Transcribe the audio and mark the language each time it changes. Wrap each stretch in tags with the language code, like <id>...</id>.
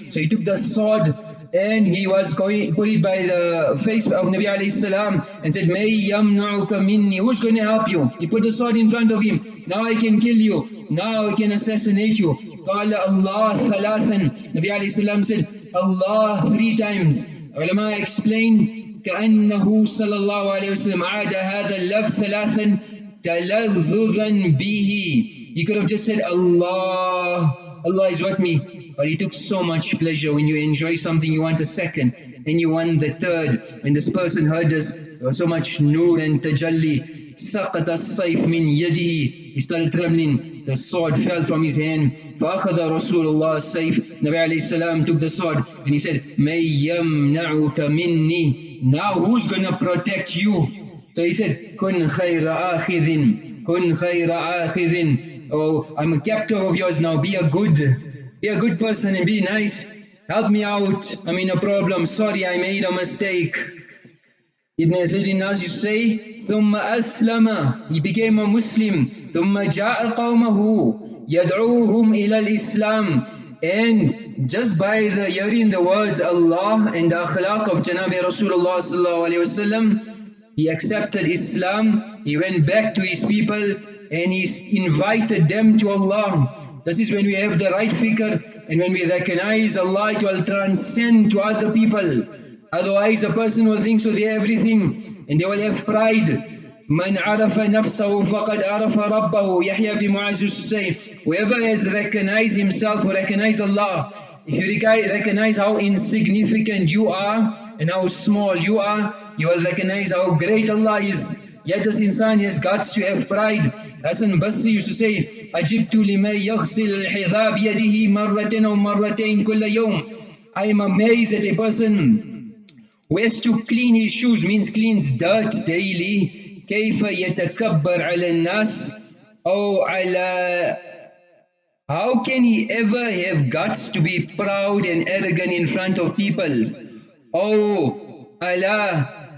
<en>So he took the sword and he was going, put it by the face of Nabi alayhi salam and said,</en> <ar>May yamna'uka minni,</ar> <en>who's going to help you? He put the sword in front of him. Now I can kill you. Now I can assassinate you.</en> <ar>Qala Allah thalathan.</ar> <en>Nabi alayhi salam said, Allah 3 times. Ulama explain,</en> <ar>كأنه صلى الله عليه وسلم عاد هذا اللفظ ثلاثا تلذذا به.</ar> <en>He could have just said, Allah, Allah is with me. But he took so much pleasure. When you enjoy something, you want a second, then you want the third. When this person heard this, there was so much nur and tajalli.</en> <ar>سَقَطَ السَّيْفْ مِنْ يَدِهِ.</ar> <en>He started trembling. The sword fell from his hand.</en> <ar>فَأَخَذَ رَسُولُ اللَّهِ السَّيْفِ.</ar> <en>Nabi alayhi salam took the sword and he said,</en> <ar>مَنْ يَمْنَعُكَ مِنِّي.</ar> <en>Now who's going to protect you? So he said,</en> <ar>كُنْ خَيْرَ آخِذٍ كُنْ خَيْرَ آخِذٍ.</ar> <en>Oh, I'm a captive of yours now. Be a good person and be nice. Help me out. I'm in a problem. Sorry, I made a mistake. Ibn Sayyidin Nas used to say,</en> <ar>ثُمَّ أَسْلَمَ.</ar> <en>He became a Muslim.</en> <ar>ثُمَّ جَاءَ قَوْمَهُ يَدْعُوهُمْ إِلَى الْإِسْلَامِ.</ar> <en>And just by the hearing the words Allah and the akhlaq of Janabi Rasulullah sallallahu alayhi wasallam, he accepted Islam. He went back to his people and he invited them to Allah. This is when we have the right fikr and when we recognize Allah, it will transcend to other people. Otherwise a person will think so they have everything and they will have pride.</en> <ar>Man arafa nafsahu faqad arafa rabbahu.</ar> <en>Yahya ibn Mu'az used to say, whoever has recognized himself will recognize Allah. If you recognize how insignificant you are and how small you are, you will recognize how great Allah is. Yet this insan has guts to have pride. Hasan Basri used to say,</en> <ar>أَجِبْتُ لِمَنْ يَغْسِلْ الْحِذَا بِيَدِهِ مَرَّةً أَوْ مَرَّتَيْن كُلَّ يَوْمٍ.</ar> <en>I am amazed at a person who has to clean his shoes, means cleans dirt daily.</en> <ar>كَيْفَ يَتَكَبَّرْ عَلَى النَّاسِ أَوْ عَلَى.</ar> <en>How can he ever have guts to be proud and arrogant in front of people? Oh, Allah.</en>